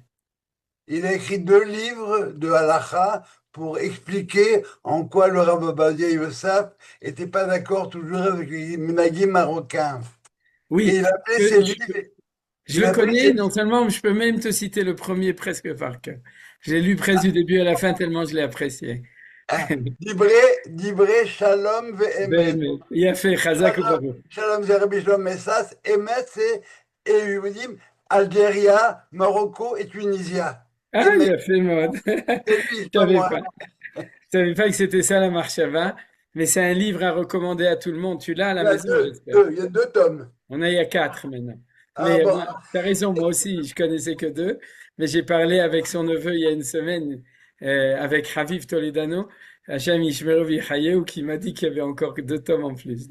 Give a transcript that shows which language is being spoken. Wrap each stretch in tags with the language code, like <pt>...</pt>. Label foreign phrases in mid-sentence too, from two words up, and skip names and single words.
<fr>Il a écrit 2 livres de halacha pour expliquer en quoi le Rav Ovadia Yosef n'était pas d'accord toujours avec les minhagim marocains. Et Oui, il a appelé ses livres. je le connais, non seulement, je peux même te citer le premier presque par cœur. Je l'ai lu presque du début à la fin tellement je l'ai apprécié.</fr> <he>דברי שלום ואמת. באמת. יפה, חזק וברוך.</he> <fr>Shalom c'est Rabbi Shlomo Messas. Emet c'est Yehudim, Algérie, Marocco et Tunisia. Ah,</fr> <he>Emet, יפה מאוד.</he> <fr>c'est lui, Je pas savais moi. pas. Je savais pas que c'était ça la marchava, mais c'est un livre à recommander à tout le monde. Tu l'as à la Il y a maison, j'espère. il y a 2 tomes. Il y a 4 maintenant. Ah Mais bon. t'as raison, moi aussi, je connaissais que 2, mais j'ai parlé avec son neveu il y a une semaine, avec Raviv Toledano,</fr> <he>השם ישמרו ויחיו,</he> <fr>qui m'a dit qu'il y avait encore 2 tomes en plus.</fr>